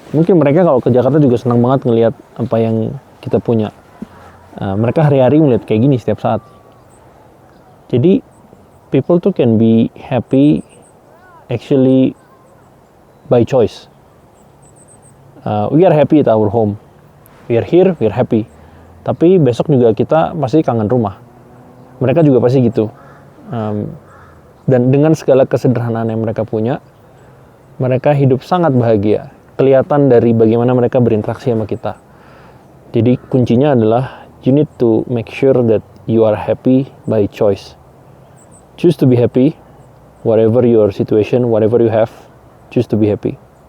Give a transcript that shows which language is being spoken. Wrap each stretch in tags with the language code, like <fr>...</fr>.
<id>Mungkin mereka kalau ke Jakarta juga senang banget ngeliat apa yang kita punya. Mereka hari-hari ngeliat kayak gini setiap saat. Jadi</id> <en>people tuh can be happy actually by choice. We are happy at our home. We are here, we are happy.</en> <id>Tapi besok juga kita pasti kangen rumah. Mereka juga pasti gitu. Dan dengan segala kesederhanaan yang mereka punya, mereka hidup sangat bahagia. Kelihatan dari bagaimana mereka berinteraksi sama kita. Jadi kuncinya adalah</id> <en>you need to make sure that you are happy by choice. Choose to be happy, whatever your situation, whatever you have, choose to be happy.</en>